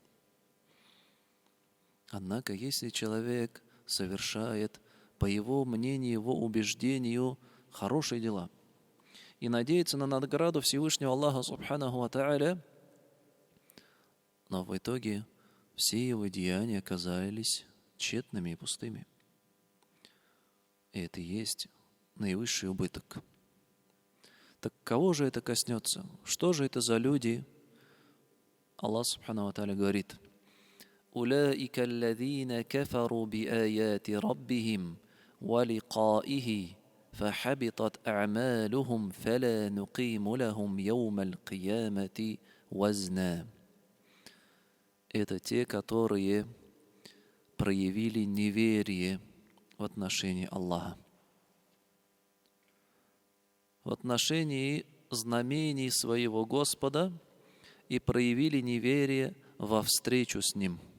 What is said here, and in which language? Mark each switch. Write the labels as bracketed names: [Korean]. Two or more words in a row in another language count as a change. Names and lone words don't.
[Russian] Однако, если человек совершает, по его мнению, его убеждению, хорошие дела и надеется на награду Всевышнего Аллаха [Arabic] سبحانه وتعالى, [Russian] но в итоге все его деяния оказались тщетными и пустыми. И это и есть наивысший убыток. Так кого же это коснется? Что же это за люди? [Arabic] الله سبحانه وتعالى говорит: أولئك الذين كفروا بآيات ربهم ولقائه فحبطت أعمالهم فلا نقيم لهم يوم القيامة وزنا. [Russian] Это те, которые проявили неверие в отношении Аллаха, в отношении знамений своего Господа, и проявили неверие во встречу с Ним.